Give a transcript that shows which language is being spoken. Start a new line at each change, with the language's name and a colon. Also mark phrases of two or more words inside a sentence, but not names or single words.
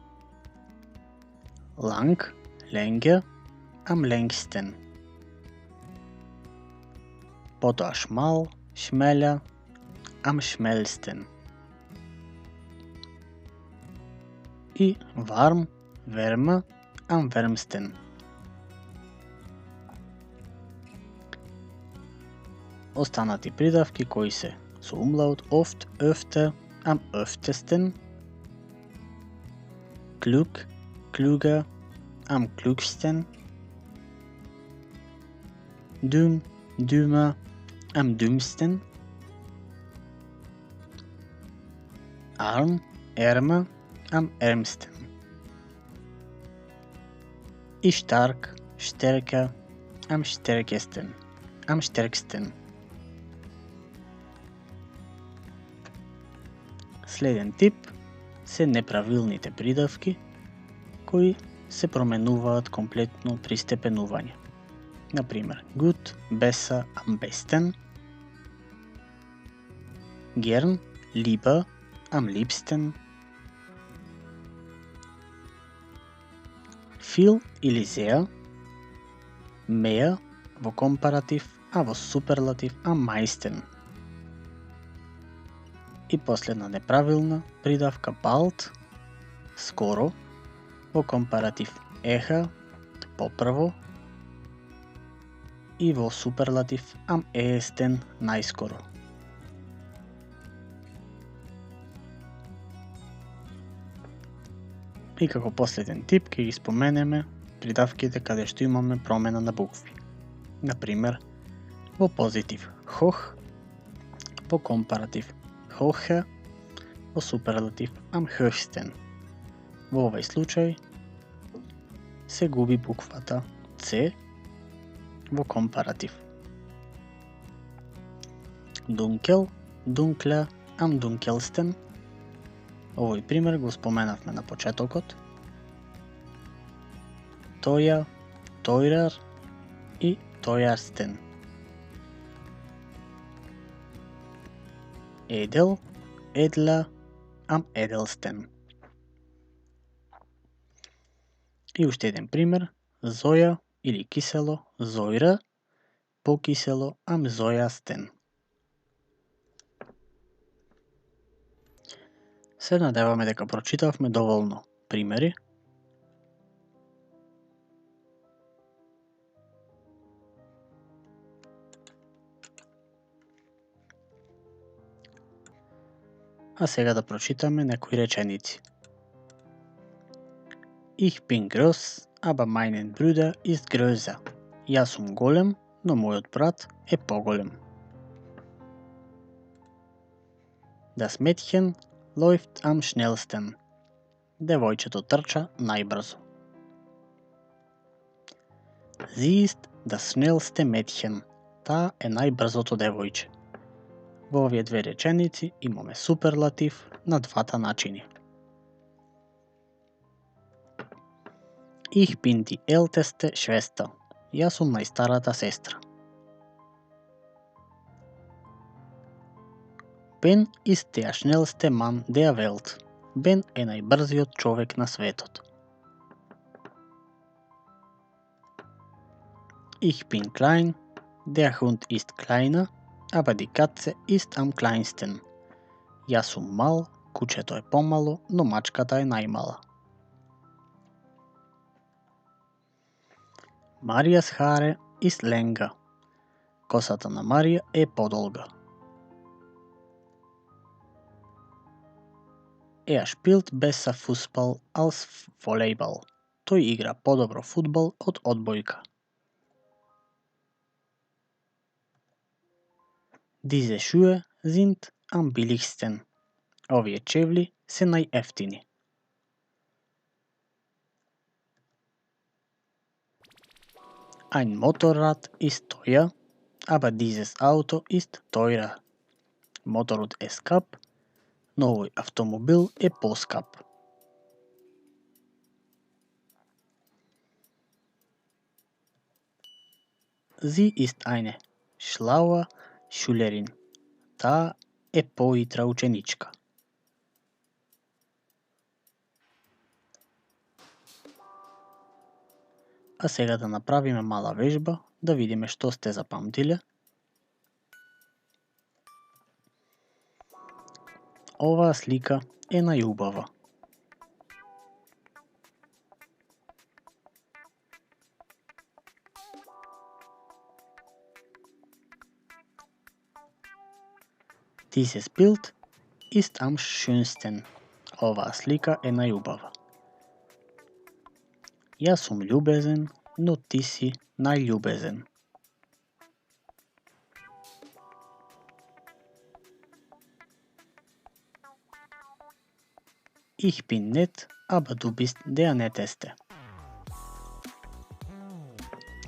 German: Lang, länger, am längsten. Потоа schmal, schmäler, am schmälsten. И warm, wärmer, am wärmsten.
Macedonian: Останати придавки кои се со umlaut
German: oft, öfter, am öftesten. Klug, klüger, am klügsten. Dumm, dümmer, am dümmsten. Arm, ärmer, am ärmsten. И stark, sterker, am stärksten, am stärksten.
Macedonian: Следен тип се неправилните придавки кои се променуваат комплетно при степенување. Например,
German: gut, besser, am besten, gern, lieber, am liebsten, viel или sehr, mehr
Macedonian: во компаратив, а во суперлатив
German: am meisten.
Macedonian: И последна неправилна придавка bald, скоро, во компаратив eher, попрво, и во суперлатив
German: am ehesten,
Macedonian: најскоро. И како последен тип ќе ги споменеме придавките каде што имаме промена на букви. Например, во позитив hoch, во компаратив hoher, во суперлатив
German: am höchsten.
Macedonian: Во овој случај се губи буквата C во компаратив.
German: Dunkel, dunkler, am dunkelsten.
Macedonian: Овој пример го споменавме на почетокот.
German: Teuer, teurer и teuersten. Edel, edler, am edelsten.
Macedonian: И уште еден пример. Зоја или кисело, зојра, покисело,
German: am sauersten.
Macedonian: Се надеваме дека прочитавме доволно примери. А сега да прочитаме некои реченици.
German: Ich bin groß, aber mein Bruder ist größer.
Macedonian: Јас сум голем, но мојот брат е поголем.
German: Das Mädchen läuft am schnellsten.
Macedonian: Девојчето трча најбрзо.
German: Sie ist das schnellste Mädchen.
Macedonian: Таа е најбрзото девојче. Во овие две реченици имаме суперлатив на двата начини.
German: Ich bin die älteste Schwester.
Macedonian: Јас сум најстарата сестра.
German: Ben ist der schnellste Mann der Welt.
Macedonian: Бен е најбрзиот човек на светот.
German: Ich bin klein, der Hund ist kleiner, aber die Katze ist am kleinsten.
Macedonian: Јас сум мал, кучето е помало, но мачката е најмала.
German: Marias Haare ist länger.
Macedonian: Косата на Марија е подолга.
German: Er spielt besser Fußball als Volleyball.
Macedonian: Тој игра подобро фудбал од одбојка.
German: Diese Schuhe sind am billigsten.
Macedonian: Овие чевли се најефтини.
German: Ein Motorrad ist teuer, aber dieses Auto ist teurer.
Macedonian: Моторот е скап, но овој автомобил е поскап.
German: Sie ist eine schlaue Schülerin.
Macedonian: Таа е поитра ученичка. А сега да направиме мала вежба, да видиме што сте запамтиле. Оваа слика е најубава.
German: Dieses Bild ist am schönsten.
Macedonian: Оваа слика е најубава. Јас сум љубезен, но ти си најљубезен.
German: Ich bin nett, aber du bist der Netteste.